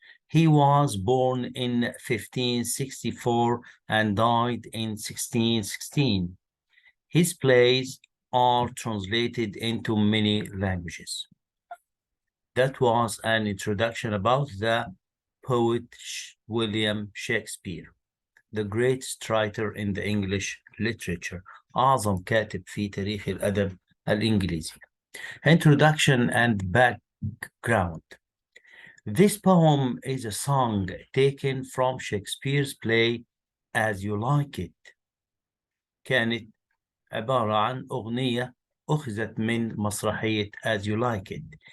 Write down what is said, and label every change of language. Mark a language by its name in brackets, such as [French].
[English] He was born in 1564 and died in 1616. His plays are translated into many languages. That was an introduction about the poet William Shakespeare, the greatest writer in the English literature. [Arabic] أعظم كاتب في تاريخ الأدب الإنجليزي. [English] Introduction and background. This poem is a song taken from Shakespeare's play As You Like It. [Arabic] كانت عبارة عن أغنية أخذت من مسرحية As You Like It.